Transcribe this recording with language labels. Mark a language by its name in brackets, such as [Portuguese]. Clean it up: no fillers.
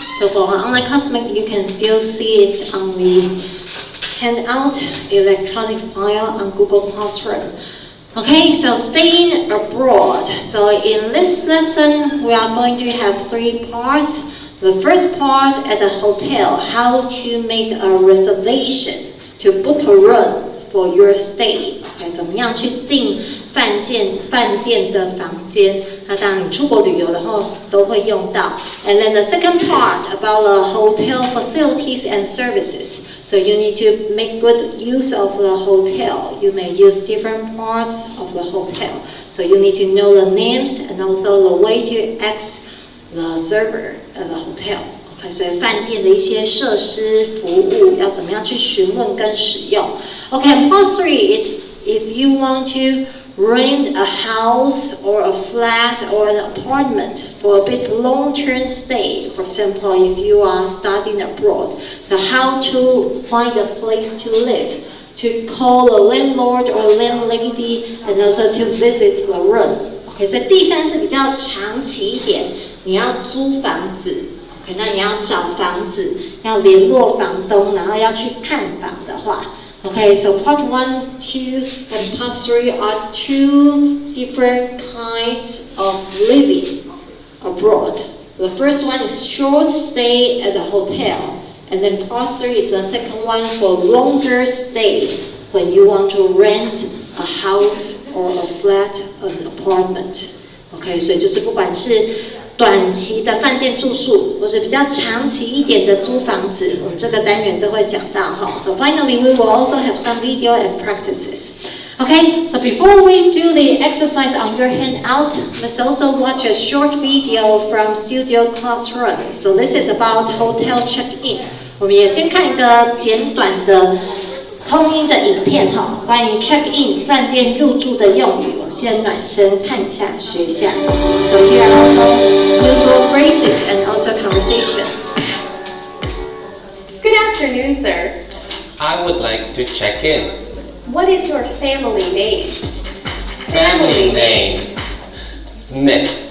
[English] So for our online classmate, you can still see it on the handout, electronic file on Google Classroom. Okay, so staying abroad. So in this lesson, we are going to have 3 parts. The first part at the hotel, how to make a reservation to book a room for your stay. [Chinese] Okay, 怎么样去订饭店的房间？那当然你出国旅游的话都会用到。 [English] And then the second part about the hotel facilities and services. So you need to make good use of the hotel. You may use different parts of the hotel. So you need to know the names and also the way to ask the server at the hotel. [Chinese] Okay, 所以饭店的一些设施服务要怎么样去询问跟使用。 [English] Okay, part 3 is if you want to rent a house or a flat or an apartment for a bit long-term stay. For example, if you are studying abroad, so how to find a place to live, to call a landlord or landlady, and also to visit the room. [Chinese] Okay, 所以第3是比较长期一点，你要租房子。 Okay, 那你要找房子，要联络房东，然后要去看房的话。 [English] Okay, so part 1, 2, and part 3 are 2 different kinds of living abroad. The first one is short stay at a hotel, and then part 3 is the second one for longer stay when you want to rent a house or a flat, an apartment. [Chinese] Okay, 所以就是不管是短期的饭店住宿，或是比较长期一点的租房子，我们这个单元都会讲到哈。 [English] So finally, we will also have some video and practices. Okay, so before we do the exercise on your handout, let's also watch a short video from Studio Classroom. So this is about hotel check-in. [Chinese] 我们也先看一个简短的通音的影片哈，关于 check-in 饭店入住的用语，我们先暖身看一下，学一下。 [English] So here are also useful phrases and also conversation. Good afternoon, sir. I would like to check in. What is your family name? Family name, Smith.